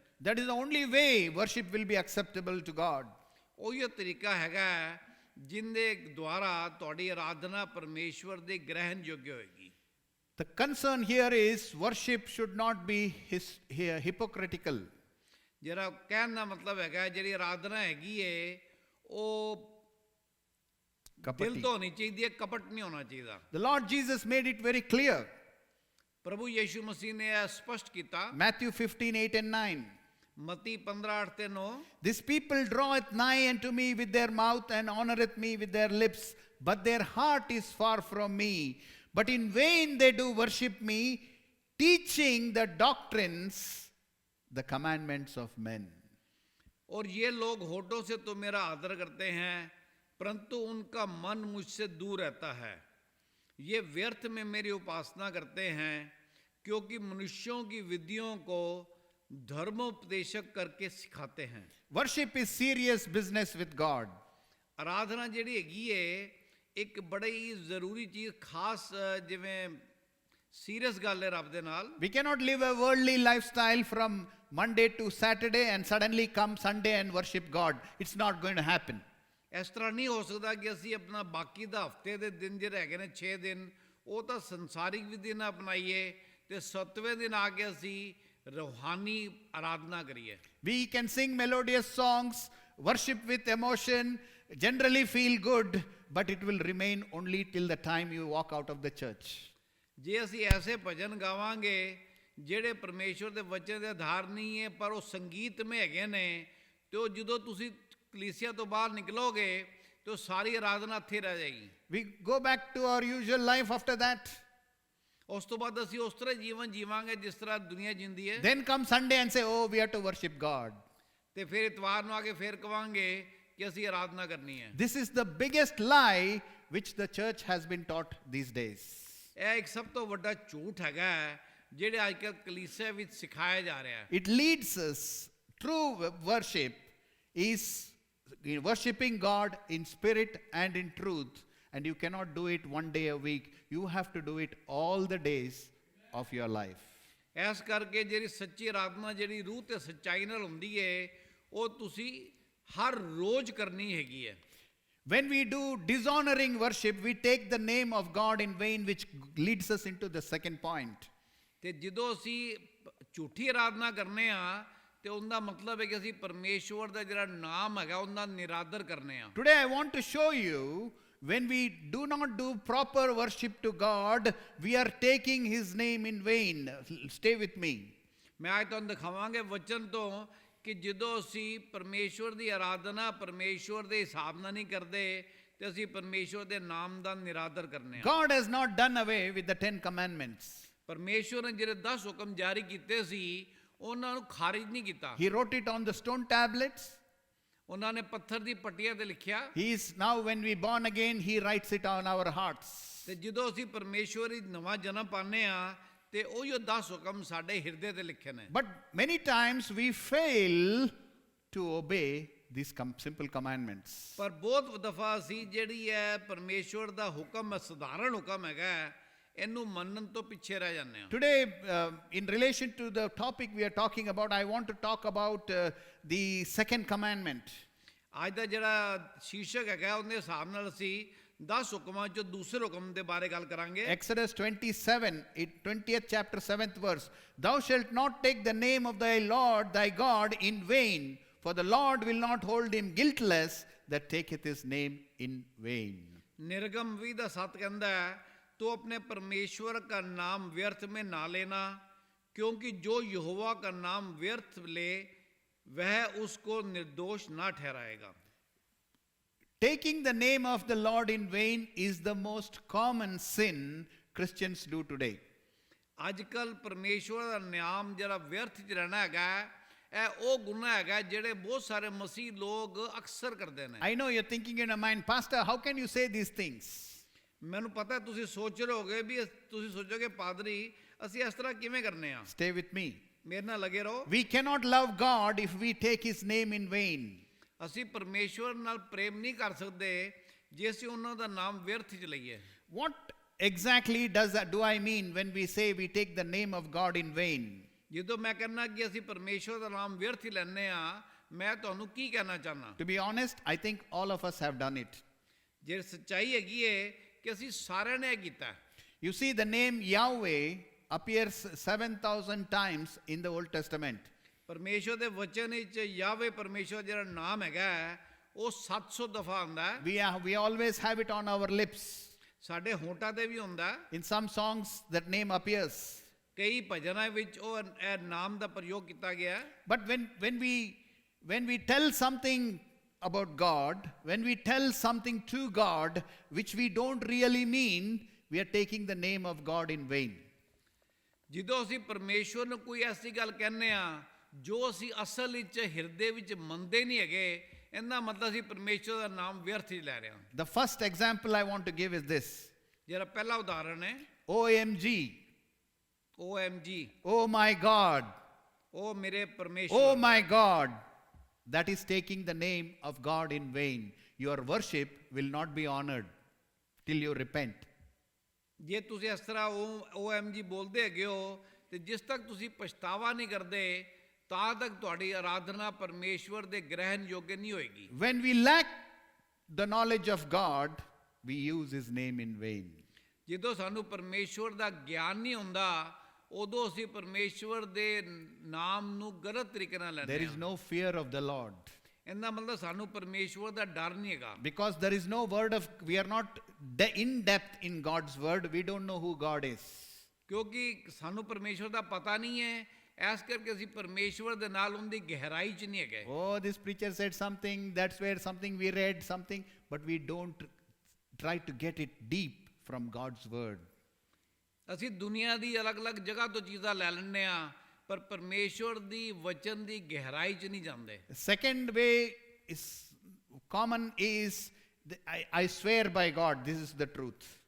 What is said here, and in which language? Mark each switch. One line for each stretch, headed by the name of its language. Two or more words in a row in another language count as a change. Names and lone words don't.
English: That is the only way worship will be acceptable to God.
Punjabi: ਉਹੀ ਤਰੀਕਾ ਹੈਗਾ ਜਿੰਦੇ ਦੁਆਰਾ ਤੁਹਾਡੀ ਆਰਾਧਨਾ ਪਰਮੇਸ਼ਵਰ ਦੇ ਗ੍ਰਹਿਣ ਯੋਗ ਹੋਏਗੀ।
English: The concern here is worship should not be hypocritical.
Punjabi: ਜਿਹੜਾ ਕਹਿਣ ਦਾ ਮਤਲਬ ਹੈਗਾ ਜਿਹੜੀ ਆਰਾਧਨਾ ਹੈਗੀ ਹੈ ਉਹ ਦਿਲ ਤੋਂ ਹੋਣੀ ਚਾਹੀਦੀ ਹੈ, ਕਪਟ ਨਹੀਂ ਹੋਣਾ ਚਾਹੀਦਾ।
English: The Lord Jesus made it very clear.
Punjabi: ਪ੍ਰਭੂ ਯੀਸ਼ੂ ਮਸੀਹ ਨੇ ਇਹ ਸਪਸ਼ਟ ਕੀਤਾ।
English: Matthew 15:8 and 9.
Punjabi: ਮਤੀ 15:8 ਤੇ 9।
English: This people draweth nigh unto me with their mouth and honoreth me with their lips, but their heart is far from me. But in vain they do worship me, teaching the doctrines, the commandments of men.
Hindi: और ये लोग होठों से तो मेरा आदर करते हैं, परंतु उनका मन मुझसे दूर रहता है। ये व्यर्थ में मेरी उपासना करते हैं, क्योंकि मनुष्यों की विधियों को धर्मोपदेशक करके सिखाते हैं।
English: Worship is serious business with God.
Punjabi: ਆਰਾਧਨਾ ਜਿਹੜੀ ਹੈਗੀ ਹੈ ਇੱਕ ਬੜੀ ਜ਼ਰੂਰੀ ਚੀਜ਼, ਖਾਸ ਜਿਵੇਂ ਸੀਰੀਅਸ ਗੱਲ ਹੈ ਰੱਬ ਦੇ ਨਾਲ।
English: We cannot live a worldly lifestyle from Monday to Saturday and suddenly come Sunday and worship God. It's not going to happen.
Punjabi: ਇਸ ਤਰ੍ਹਾਂ ਨਹੀਂ ਹੋ ਸਕਦਾ ਕਿ ਅਸੀਂ ਆਪਣਾ ਬਾਕੀ ਦਾ ਹਫਤੇ ਦੇ ਦਿਨ ਜਿਹੜੇ ਹੈਗੇ ਨੇ 6 ਦਿਨ ਉਹ ਤਾਂ ਸੰਸਾਰਿਕ ਵਿਧੀ ਨਾਲ ਅਪਣਾਈਏ ਤੇ 7ਵੇਂ ਦਿਨ ਆ ਕੇ ਅਸੀਂ ਰੂਹਾਨੀ ਆਰਾਧਨਾ ਕਰੀਏ।
English: We can sing melodious songs, worship with emotion, generally feel good, but it will remain only till the time you walk out of the church.
Punjabi: ਜੇ ਅਸੀਂ ਐਸੇ ਭਜਨ ਗਾਵਾਂਗੇ ਜਿਹੜੇ ਪਰਮੇਸ਼ਵਰ ਦੇ ਵਚਨ ਦੇ ਆਧਾਰ ਨਹੀਂ ਹੈ ਪਰ ਉਹ ਸੰਗੀਤਮਈ ਹੈਗੇ ਨੇ, ਤੇ ਉਹ ਜਦੋਂ ਤੁਸੀਂ ਕਲੀਸਿਆ ਤੋਂ ਬਾਹਰ ਨਿਕਲੋਗੇ ਤੇ ਉਹ ਸਾਰੀ ਆਰਾਧਨਾ ਇੱਥੇ ਰਹਿ ਜਾਏਗੀ।
English: We go back to our usual life after that.
Punjabi: ਉਸ ਤੋਂ ਬਾਅਦ ਅਸੀਂ ਉਸ ਤਰ੍ਹਾਂ ਜੀਵਨ ਜੀਵਾਂਗੇ ਜਿਸ ਤਰ੍ਹਾਂ ਦੁਨੀਆ ਜਿੰਦੀ ਹੈ।
English: Then come Sunday and say, oh, we have to worship God.
Punjabi: ਤੇ ਫਿਰ ਇਤਵਾਰ ਨੂੰ ਆ ਕੇ ਫਿਰ ਕਵਾਂਗੇ ਕਿ ਅਸੀਂ ਆਰਾਧਨਾ ਕਰਨੀ ਹੈ।
English: This is the biggest lie which the church has been taught these days.
Punjabi: ਇਹ ਇੱਕ ਸਭ ਤੋਂ ਵੱਡਾ ਝੂਠ ਹੈਗਾ ਜਿਹੜੇ ਅੱਜ ਕੱਲ੍ਹ ਕਲੀਸਿਆ ਵਿੱਚ ਸਿਖਾਇਆ ਜਾ ਰਿਹਾ ਹੈ।
English: It leads us, true worship is worshipping God in spirit and in truth, and you cannot do it one day a week. You have to do it all the days of your life.
Punjabi: ਇਸ ਕਰਕੇ ਜਿਹੜੀ ਸੱਚੀ ਆਰਾਧਨਾ ਜਿਹੜੀ ਰੂਹ ਤੇ ਸੱਚਾਈ ਨਾਲ ਹੁੰਦੀ ਹੈ ਉਹ ਤੁਸੀਂ ਹਰ ਰੋਜ਼ ਕਰਨੀ ਹੈਗੀ ਹੈ।
English: When we do dishonoring worship, we take the name of God in vain, which leads us into the second point.
Punjabi: ਤੇ ਜਦੋਂ ਅਸੀਂ ਝੂਠੀ ਆਰਾਧਨਾ ਕਰਨੇ ਆ ਤੇ ਉਹਦਾ ਮਤਲਬ ਹੈ ਕਿ ਅਸੀਂ ਪਰਮੇਸ਼ਵਰ ਦਾ ਜਿਹੜਾ ਨਾਮ ਹੈਗਾ ਉਹਦਾ ਨਿਰਾਦਰ ਕਰਨੇ ਆ।
English: Today I want to show you, when we do not do proper worship to God, we are taking His name in vain. Stay with me.
Punjabi: ਮੈਂ ਅੱਜ ਤੁਹਾਨੂੰ ਦਿਖਾਵਾਂਗੇ ਵਚਨ ਤੋਂ ਕਿ ਜਦੋਂ ਅਸੀਂ ਪਰਮੇਸ਼ਵਰ ਦੀ ਆਰਾਧਨਾ ਪਰਮੇਸ਼ਵਰ ਦੇ ਹਿਸਾਬ ਨਾਲ ਨਹੀਂ ਕਰਦੇ ਤੇ ਅਸੀਂ ਪਰਮੇਸ਼ਵਰ ਦੇ ਨਾਮ ਦਾ ਨਿਰਾਦਰ ਕਰਨੇ ਆ।
English: God has not done away with the 10 commandments.
Punjabi: ਪਰਮੇਸ਼ਵਰ ਨੇ ਜਿਹੜੇ 10 ਹੁਕਮ ਜਾਰੀ ਕੀਤੇ ਸੀ ਉਹਨਾਂ ਨੂੰ ਖਾਰਿਜ ਨਹੀਂ ਕੀਤਾ।
English: He wrote it on the stone tablets.
Punjabi: ਉਹਨਾਂ ਨੇ ਪੱਥਰ ਦੀ ਪੱਟੀਆਂ ਤੇ ਲਿਖਿਆ।
English: He is now, when we born again, He writes it on our hearts.
Punjabi: ਤੇ ਜਦੋਂ ਅਸੀਂ ਪਰਮੇਸ਼ਵਰ ਦੀ ਨਵਾਂ ਜਨਮ ਪਾਉਂਦੇ ਆ ਤੇ ਉਹੀ 10 ਹੁਕਮ ਸਾਡੇ ਹਿਰਦੇ ਤੇ ਲਿਖੇ ਨੇ।
English: But many times we fail to obey these simple commandments.
Punjabi: ਪਰ ਬਹੁਤ ਦਫਾ ਅਸੀਂ ਜਿਹੜੀ ਹੈ ਪਰਮੇਸ਼ਵਰ ਦਾ ਹੁਕਮ ਹੈ, ਸਧਾਰਨ ਹੁਕਮ ਹੈਗਾ, ਇਹਨੂੰ ਮੰਨਣ ਤੋਂ ਪਿੱਛੇ ਰਹਿ ਜਾਂਦੇ ਹਾਂ।
English: Today, in relation to the topic we are talking about, I want to talk about the second commandment.
Punjabi: ਅੱਜ ਦਾ ਜਿਹੜਾ ਸ਼ੀਰਸ਼ਕ ਹੈਗਾ ਉਹਦੇ ਹਿਸਾਬ ਨਾਲ ਅਸੀਂ 10 ਹੁਕਮਾਂ ਚੋਂ ਦੂਸਰੇ ਹੁਕਮ ਦੇ ਬਾਰੇ ਗੱਲ ਕਰਾਂਗੇ।
English: Exodus 27, 20th chapter, 7th verse. Thou shalt not take the name of thy Lord thy God in vain, for the Lord will not hold him guiltless that taketh his name in vain.
Hindi: निर्गम 20:7 कहता है, तो अपने परमेश्वर का नाम व्यर्थ में ना लेना, क्योंकि जो यहोवा का नाम व्यर्थ ले वह उसको निर्दोष ना ठहराएगा।
English: Taking the name of the Lord in vain is the most common sin Christians do today.
Hindi: आजकल परमेश्वर का नाम जरा व्यर्थ च रहना हैगा,
Punjabi: ਇਹ ਉਹ ਗੁਨਾਹ ਹੈਗਾ ਜਿਹੜੇ ਬਹੁਤ ਸਾਰੇ ਮਸੀਹ ਲੋਕ ਅਕਸਰ ਕਰਦੇ ਨੇ।
English: I know you're thinking in your mind, Pastor, how can you say these things?
Punjabi: ਮੈਨੂੰ ਪਤਾ ਤੁਸੀਂ ਸੋਚ ਰਹੇ ਹੋਗੇ ਵੀ ਤੁਸੀਂ ਸੋਚੋਗੇ ਪਾਦਰੀ ਅਸੀਂ ਇਸ ਤਰ੍ਹਾਂ ਕਿਵੇਂ ਕਰਨੇ ਆ।
English: Stay with me.
Punjabi: ਮੇਰੇ ਨਾਲ ਲੱਗੇ ਰਹੋ।
English: We cannot love God if we take his name in vain.
Punjabi: ਅਸੀਂ ਪਰਮੇਸ਼ਵਰ ਨਾਲ ਪ੍ਰੇਮ ਨਹੀਂ ਕਰ ਸਕਦੇ ਜੇ ਅਸੀਂ ਉਹਨਾਂ ਦਾ ਨਾਮ ਵਿਅਰਥ ਚ ਲਈਏ।
English: What exactly do I mean when we say we take the name of God in vain?
Punjabi: ਜਦੋਂ ਮੈਂ ਕਹਿੰਦਾ ਕਿ ਅਸੀਂ ਪਰਮੇਸ਼ਵਰ ਦਾ ਨਾਮ ਵਿਅਰਥ ਹੀ ਲੈਂਦੇ ਆ, ਮੈਂ ਤੁਹਾਨੂੰ ਕੀ ਕਹਿਣਾ ਚਾਹਨਾ।
English: To be honest, I think all of us have done it.
Punjabi: ਜੇ ਸੱਚਾਈ ਹੈਗੀ ਏ ਕਿ ਅਸੀਂ ਸਾਰਿਆਂ ਨੇ ਇਹ ਕੀਤਾ।
English: You see, the name Yahweh appears 7,000 times in the Old Testament.
Punjabi: ਪਰਮੇਸ਼ਵਰ ਦੇ ਵਚਨ ਵਿੱਚ ਯਾਵੇ ਪਰਮੇਸ਼ਵਰ ਜਿਹੜਾ ਨਾਮ ਹੈਗਾ ਉਹ 700 ਦਫਾ ਆਉਂਦਾ ਹੈ।
English: We always have it on our lips.
Punjabi: ਸਾਡੇ ਹੋਂਠਾਂ ਤੇ ਵੀ ਹੁੰਦਾ ਹੈ।
English: In some songs, that name appears.
Punjabi: ਕਈ ਭਜਨਾਂ ਵਿੱਚ ਉਹ ਇਹ ਨਾਮ ਦਾ ਪ੍ਰਯੋਗ ਕੀਤਾ ਗਿਆ ਹੈ।
English: But when we tell something about God, when we tell something to God which we don't really mean, we are taking the name of God in vain.
Punjabi: ਜਦੋਂ ਅਸੀਂ ਪਰਮੇਸ਼ਵਰ ਨੂੰ ਕੋਈ ਐਸੀ ਗੱਲ ਕਹਿੰਦੇ ਆ ਜੋ ਅਸੀਂ ਅਸਲ ਵਿੱਚ ਹਿਰਦੇ ਵਿੱਚ ਮੰਨਦੇ ਨਹੀਂ ਹੈਗੇ, ਇਹਦਾ ਮਤਲਬ ਅਸੀਂ ਪਰਮੇਸ਼ਵਰ ਦਾ ਨਾਮ ਵਿਅਰਥ ਹੀ ਲੈ ਰਹੇ ਹਾਂ।
English: The first example I want to give is this.
Punjabi: ਜਿਹੜਾ ਪਹਿਲਾ ਉਦਾਹਰਣ ਹੈ
English: OMG. OMG, Oh my God.
Punjabi: ਉਹ ਮੇਰੇ
English: Oh
Punjabi: ਪਰਮੇਸ਼ਵਰ।
English: my God. That is taking the name of God in vain. Your worship will not be honored till you repent.
Punjabi: ਜੇ ਤੁਸੀਂ ਇਸ ਤਰ੍ਹਾਂ OMG ਬੋਲਦੇ ਹੈਗੇ ਹੋ ਤੇ ਜਿਸ ਤੱਕ ਤੁਸੀਂ ਪਛਤਾਵਾ ਨਹੀਂ ਕਰਦੇ ਤਾਂ ਤੱਕ ਤੁਹਾਡੀ ਆਰਾਧਨਾ ਪਰਮੇਸ਼ਵਰ ਦੇ ਗ੍ਰਹਿਣ ਯੋਗ ਨਹੀਂ ਹੋਏਗੀ।
English: When we lack the knowledge of God, we use his name in vain.
Punjabi: ਜਦੋਂ ਸਾਨੂੰ ਪਰਮੇਸ਼ਵਰ ਦਾ ਗਿਆਨ ਨਹੀਂ ਹੁੰਦਾ ਉਦੋਂ ਅਸੀਂ ਪਰਮੇਸ਼ਵਰ ਦੇ ਨਾਮ ਨੂੰ ਗਲਤ ਤਰੀਕੇ ਨਾਲ ਲੈਂਦੇ
English: There is
Punjabi: ਹਾਂ।
English: no fear of the Lord.
Punjabi: ਇਹਦਾ ਮਤਲਬ ਸਾਨੂੰ ਪਰਮੇਸ਼ਵਰ ਦਾ ਡਰ ਨਹੀਂ ਹੈਗਾ।
English: Because there is no word of, we are not in depth in God's word. We don't know who God is.
Punjabi: ਕਿਉਂਕਿ ਸਾਨੂੰ ਪਰਮੇਸ਼ਵਰ ਦਾ ਪਤਾ ਨਹੀਂ ਹੈ, ਇਸ ਕਰਕੇ ਅਸੀਂ ਪਰਮੇਸ਼ਵਰ ਦੇ ਨਾਲ ਉਹਦੀ ਗਹਿਰਾਈ 'ਚ ਨਹੀਂ ਹੈਗੇ।
English: Oh, this preacher said something, that's where something we read something, but we don't try to get it deep from God's word.
Punjabi: ਅਸੀਂ ਦੁਨੀਆ ਦੀ ਅਲੱਗ-ਅਲੱਗ ਜਗ੍ਹਾ ਤੋਂ ਚੀਜ਼ਾਂ ਲੈ ਲੈਂਦੇ ਆ ਪਰ ਪਰਮੇਸ਼ਵਰ ਦੀ ਵਚਨ ਦੀ ਗਹਿਰਾਈ 'ਚ ਨਹੀਂ ਜਾਂਦੇ।
English: Second way is common is I swear by God, this is the truth.